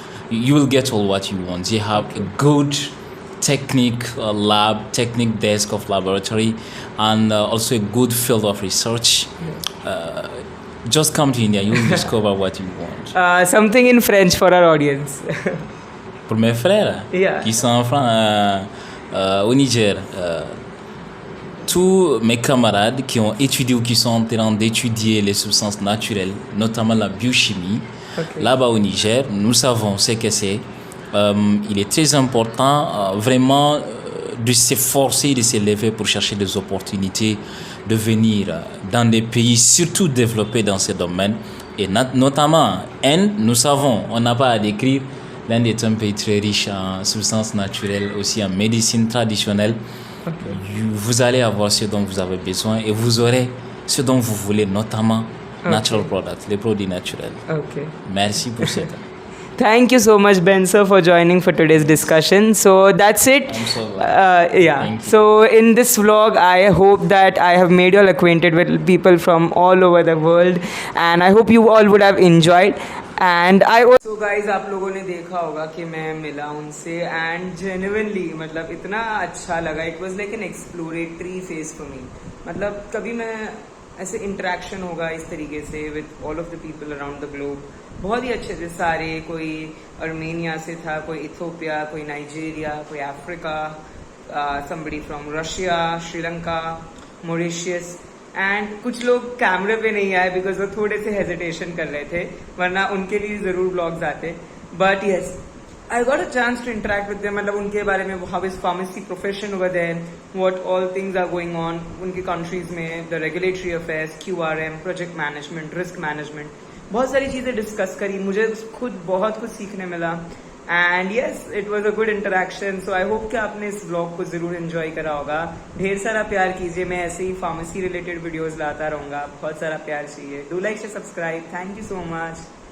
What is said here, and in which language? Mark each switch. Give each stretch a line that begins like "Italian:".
English: You will get all what you want. They have a good technique desk of laboratory, and also a good field of research. Just come to India, you will discover what you want. Something in French for our audience.
French: Pour mes frères
English: Yeah.
French: qui sont en France, au Niger, tous mes camarades qui ont étudié ou qui sont en train d'étudier les substances naturelles, notamment la biochimie, là-bas au Niger, nous savons ce que c'est. Il est très important vraiment de s'efforcer, de s'élever pour chercher des opportunités de venir dans des pays surtout développés dans ce domaine. Et notamment, Inde, nous savons, on n'a pas à décrire, l'Inde est un pays très riche en substances naturelles, aussi en médecine traditionnelle. Vous allez avoir ce dont vous avez besoin et vous aurez ce dont vous voulez, notamment natural products, les produits naturels.
English: Okay.
French: Merci pour ça.
English: Thank you so much, Ben sir, for joining for today's discussion. So that's it. I'm so glad. Thank you. So in this vlog, I hope that I have made you all acquainted with people from all over the world, and I hope you all would have enjoyed. And I also, so guys,
Hindi: आप लोगों ने देखा होगा कि मैं मिला उनसे,
English: and genuinely
Hindi: मतलब इतना अच्छा लगा.
English: It was like an exploratory phase for me.
Hindi: मतलब कभी मैं ऐसे इंटरेक्शन होगा इस तरीके से
English: With all of the people around the globe.
Hindi: बहुत ही अच्छे थे सारे. कोई अर्मेनिया से था, कोई इथियोपिया, कोई नाइजीरिया, कोई Africa, somebody from Russia, Sri Lanka, Mauritius. And कुछ लोग कैमरे पे नहीं आए बिकॉज वो थोड़े से हेजिटेशन कर रहे थे, वरना उनके लिए जरूर ब्लॉग्स आते.
English: But yes, I got a chance to interact with them.
Hindi: मतलब उनके बारे में,
English: how is pharmacy profession over there, what all things are going on उनके countries में, the regulatory affairs, QRM, project management, risk management,
Hindi: बहुत सारी चीज़ें discuss करी. मुझे खुद बहुत कुछ सीखने मिला.
English: And yes, it was a good interaction. So I hope
Hindi: कि आपने इस ब्लॉग को जरूर एंजॉय करा होगा. ढेर सारा प्यार कीजिए. मैं ऐसे ही फार्मेसी रिलेटेड वीडियोस लाता रहूँगा. बहुत सारा प्यार चाहिए.
English: Do like से subscribe. Thank you so much.